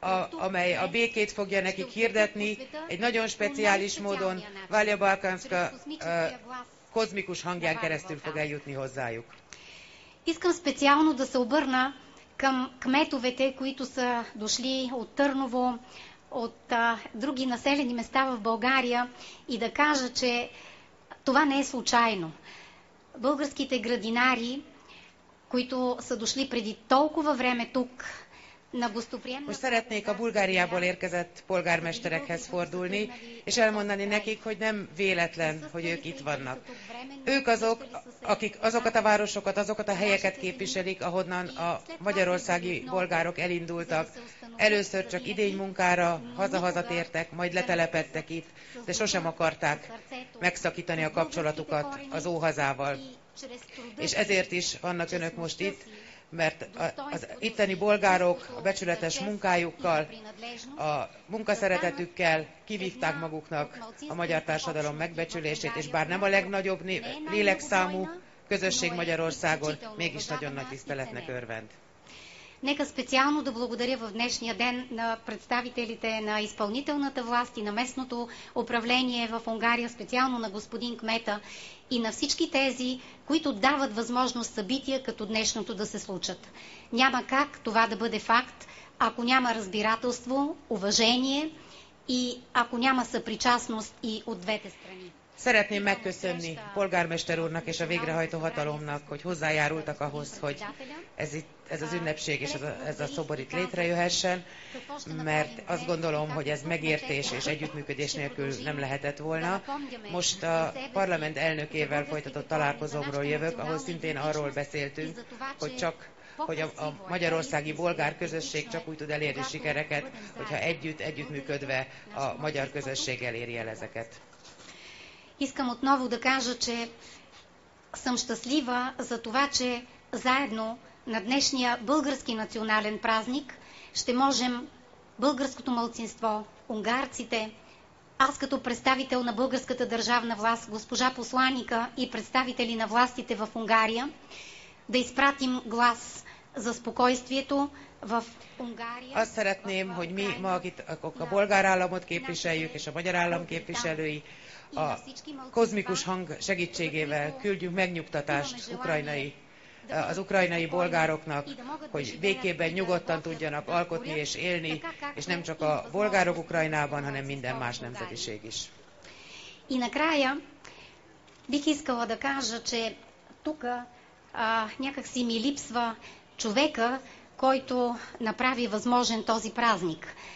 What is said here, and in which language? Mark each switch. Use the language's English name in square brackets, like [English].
[Hungarian] amely a békét fogja nekik hirdetni, egy nagyon speciális módon Vália Balkánska kozmikus hangján keresztül fog eljutni hozzájuk. [Bulgarian] Искам специално да се обърна към кметовете, които са дошли от Търново, от други населени места в България и да кажа, че това не е случайно. Българските градинари, които са дошли преди толкова време тук, [Hungarian] most szeretnék a Bulgáriából érkezett polgármesterekhez fordulni, és elmondani nekik, hogy nem véletlen, hogy ők itt vannak. Ők azok, akik azokat a városokat, azokat a helyeket képviselik, ahonnan a magyarországi bolgárok elindultak. Először csak idénymunkára haza-hazatértek, majd letelepedtek itt, de sosem akarták megszakítani a kapcsolatukat az óhazával. És ezért is vannak önök most itt, mert az itteni bolgárok a becsületes munkájukkal, a munkaszeretetükkel kivívták maguknak a magyar társadalom megbecsülését, és bár nem a legnagyobb lélekszámú közösség Magyarországon, mégis nagyon nagy tiszteletnek örvend. [Bulgarian] Нека специално да благодаря в днешния ден на представителите на изпълнителната власт и на местното управление в Унгария, специално на господин кмета и на всички тези, които дават възможност събития като днешното да се случат. Няма как това да бъде факт, ако няма разбирателство, уважение и ако няма съпричастност и от двете страни. [Hungarian] Szeretném megköszönni a polgármester úrnak és a végrehajtó hatalomnak, hogy hozzájárultak ahhoz, hogy ez az ünnepség és ez a szobor itt létrejöhessen, mert azt gondolom, hogy ez megértés és együttműködés nélkül nem lehetett volna. Most a parlament elnökével folytatott találkozómról jövök, ahol szintén arról beszéltünk, hogy a magyarországi bolgár közösség csak úgy tud elérni sikereket, hogyha együttműködve a magyar közösség eléri el ezeket. [Bulgarian] Искам отново да кажа, че съм щастлива за това, че заедно на днешния български национален празник ще можем българското малцинство, унгарците, аз като представител на българската държавна власт, госпожа посланика и представители на властите в Унгария, да изпратим глас за спокойствието в Унгария. [Hungarian] Azt szeretném, hogy mi ma a bolgár államot képviseljük, és a magyar állam képviselői a kozmikus hang segítségével küldjünk megnyugtatást az ukrajnai bolgároknak, hogy békében nyugodtan tudjanak alkotni és élni, és nem csak a bolgárok Ukrajnában, hanem minden más nemzetiség is. [Bulgarian] И накрая бих искала да кажа, че тук някак си ми липсва човека, който направи възможен този празник.